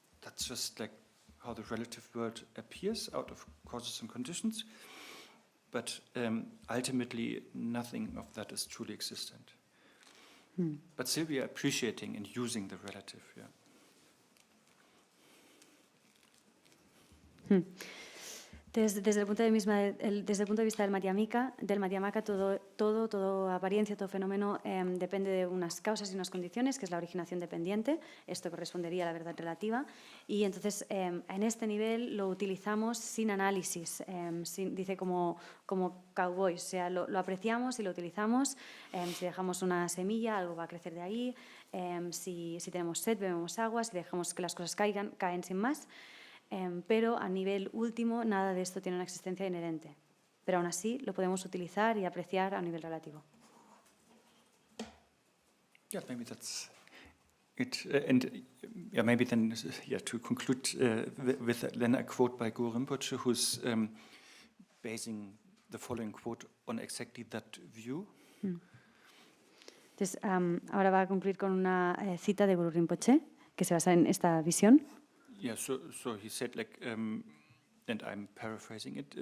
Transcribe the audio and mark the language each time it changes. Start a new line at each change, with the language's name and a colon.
English: That's just like how the relative world appears out of causes and conditions. But ultimately, nothing of that is truly existent. But still we are appreciating and using the relative,
Spanish: Desde el punto de vista del Madhyamaka, toda apariencia, todo fenómeno depende de unas causas y unas condiciones, que es la originación dependiente. Esto correspondería a la verdad relativa. Y entonces, en este nivel lo utilizamos sin análisis, dice como cowboys, o sea, lo apreciamos y lo utilizamos. Si dejamos una semilla, algo va a crecer de ahí. Si tenemos sed, bebemos agua. Si dejamos que las cosas caen sin más. Pero a nivel último nada de esto tiene una existencia inherente. Pero aún así lo podemos utilizar y apreciar a nivel relativo.
English: Yeah, maybe that's it. And maybe then, to conclude with then a quote by Guru Rinpoche, who's basing the following quote on exactly that view. Entonces, ahora va a concluir con una cita de Guru Rinpoche que se basa en esta visión. Yeah, so he said, and I'm paraphrasing it.